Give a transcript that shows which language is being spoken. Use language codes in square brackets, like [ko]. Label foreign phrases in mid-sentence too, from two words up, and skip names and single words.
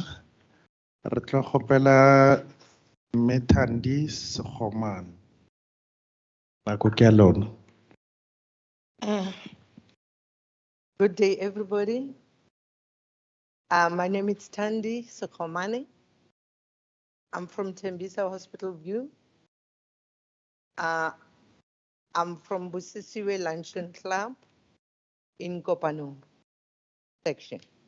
[nso] Re tla kgopela Methandi Sekgomane. Nako ke ya lona. [en] Good day, everybody. My name is Thandi Sekgomane. I'm from Tembisa Hospital View. I'm from Bosisiwe Luncheon Club in Kopanong section.